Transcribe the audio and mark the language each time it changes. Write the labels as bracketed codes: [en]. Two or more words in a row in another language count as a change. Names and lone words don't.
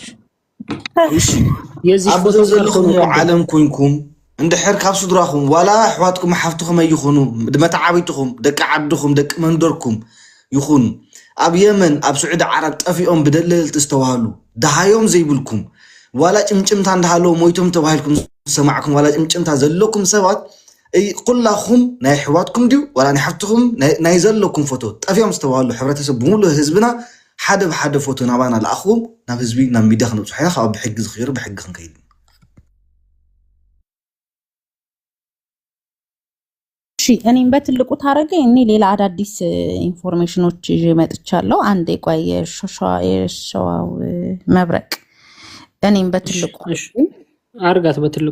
[ti] እሺ ኣብዚ ዘለኹም ዓለም ኮይንኩም እንድሕር ካብ ስድራኹም ዋላ ኣሕዋትኩም ሓፍትኩም ኣይኹኑ መተዓቢትኩም ደቂ ዓድኩም ደቂ መንደርኩም ይኹኑ ኣብ የመን ኣብ ስዑዲ ዓረብ ጠፊኦም ብደለልቲ ዝተባሃሉ ድሃዮም ዘይብልኩም ዋላ ጭምጭምታ እንዳሃለዎ ሞይቶም ተባሂልኩም ሰማዕኩም ዋላ ጭምጭምታ ዘለኩም ሰባት ኩላኹም ናይ ኣሕዋትኩም ድዩ ዋላ ናይ ሓፍትኩም ናይ ዘለኩም ፎቶ ጠፊኦም ዝተባሃሉ ሕብረተሰብ ብምሉእ ህዝብና ሓደ ብሓደ ፎቶ ናባና ለኣኽዎም ናብ ህዝቢ ናብ ሚድያ ክንብፅሖ ኢና። ካብ ብሕጊ ዝኽይሩ ብሕጊ ክንከይድ [am] እኔም በትልቁ ታረገኝ። እኔ ሌላ አዳዲስ ኢንፎርሜሽኖች ይዤ መጥቻለሁ። አንዴ ቆይ የሸዋው መብረቅ እኔም በትልቁ አርጋት በትልቁ